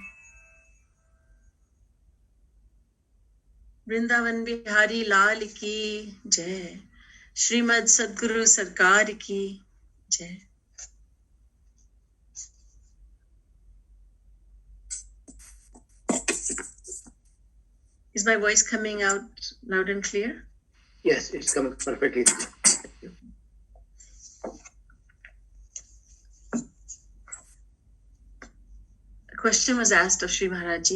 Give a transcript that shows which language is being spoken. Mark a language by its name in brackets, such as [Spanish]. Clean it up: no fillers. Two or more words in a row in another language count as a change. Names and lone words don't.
[Hindi] वृंदावन बिहारी लाल की जय। श्रीमद सद्गुरु सरकार की जय। [English] Is my voice coming out loud and clear? Yes, it's coming perfectly. A question was asked of Shri Maharaji.